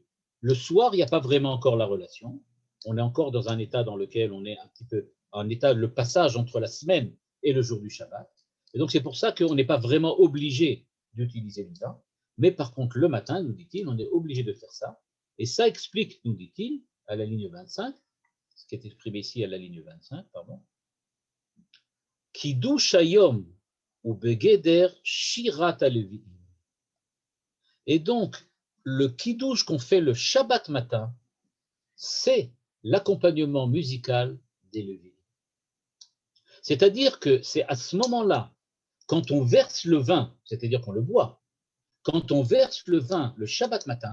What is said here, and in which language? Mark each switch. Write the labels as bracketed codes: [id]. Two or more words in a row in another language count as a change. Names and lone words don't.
[fr] Le soir, il n'y a pas vraiment encore la relation. On est encore dans un état dans lequel on est un petit peu en état, le passage entre la semaine et le jour du Shabbat. Et donc, c'est pour ça qu'on n'est pas vraiment obligé d'utiliser le vin. Mais par contre, le matin, nous dit-il, on est obligé de faire ça. Et ça explique, nous dit-il, à la ligne 25, ce qui est exprimé ici à la ligne 25, pardon, [he] קידוש היום הוא בגדר שירת הלויים. [fr] Et donc, le kiddush qu'on fait le Shabbat matin, c'est l'accompagnement musical des Lévites. C'est-à-dire que c'est à ce moment-là, quand on verse le vin, c'est-à-dire qu'on le boit, quand on verse le vin le